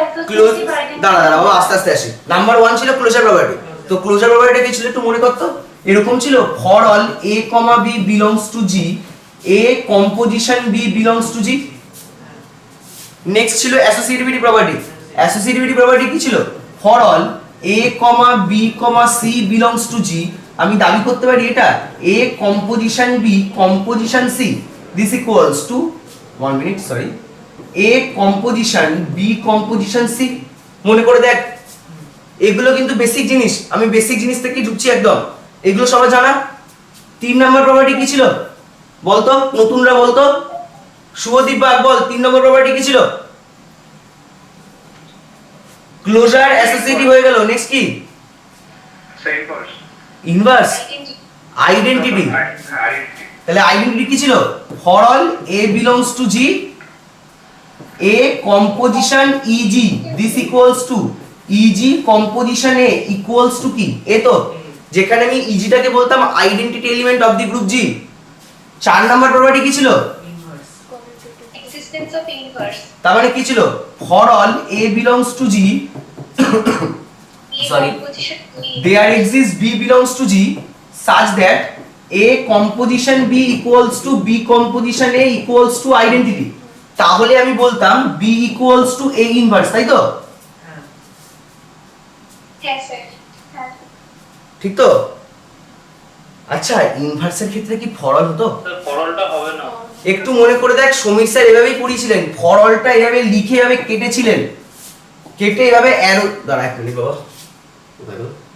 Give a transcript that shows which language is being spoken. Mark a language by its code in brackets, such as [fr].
[bn] Close, দাঁড়া বাবা আস্তে আস্তে আসি। নাম্বার 1 ছিল ক্লোজার প্রপার্টি। তো ক্লোজার প্রপার্টিটা কি ছিল একটু মনে করতো, এরকম ছিল [en] For all a, b belongs to G, a composition b belongs to G। [bn] Next ছিল অ্যাসোসিয়েটিভিটি প্রপার্টি। অ্যাসোসিয়েটিভিটি প্রপার্টি কি ছিল? [en] for all a, b, c belongs to G, [bn] আমি দাবি করতে পারি এটা [en] a composition b composition c this equals to 1 minute sorry a composition b composition c। [bn] মনে করে দেখ এগুলো কিন্তু বেসিক জিনিস, আমি বেসিক জিনিস থেকে ঢুকছি একদম, এগুলো সবাই জানা। 3 নম্বর প্রপার্টি কি ছিল বলতো, নতুনরা বলতো, শুভদীপ বাগ বল 3 নম্বর প্রপার্টি কি ছিল? ক্লোজার অ্যাসোসিয়েটিভ হয়ে গেল, নেক্সট কি? Same first. Inverse identity. তাহলে আইডেন্টিটি কি ছিল? [en] for all a belongs to G, a composition eg this equals to eg composition a equals to কি a, [bn] তো যেখানে আমি eg টাকে বলতাম [en] Identity element of the group G। [bn] 4 number property কি ছিল? ইনভার্স, [en] existence of inverse, [bn] তার মানে কি ছিল? [en] ফর অল a belongs to G sorry composition there exists b belongs to G such that a composition b equals to b composition a equals to identity। [bn] তাহলে আমি বলতাম [en] b equals to a inverse, [bn] তাই তো? হ্যাঁ [en] yes sir, [bn] ঠিক তো? আচ্ছা ইনভার্সের ক্ষেত্রে কি ফর অল হতো? স্যার ফরলটা হবে না। একটু মনে করে দেখ, সমীর স্যার এভাবেই পড়িয়েছিলেন, ফর অলটা এভাবে লিখে এভাবে কেটেছিলেন, কেটে এভাবে অ্যারো, দাঁড়া এক মিনিট বাবা, কোথায় গেল?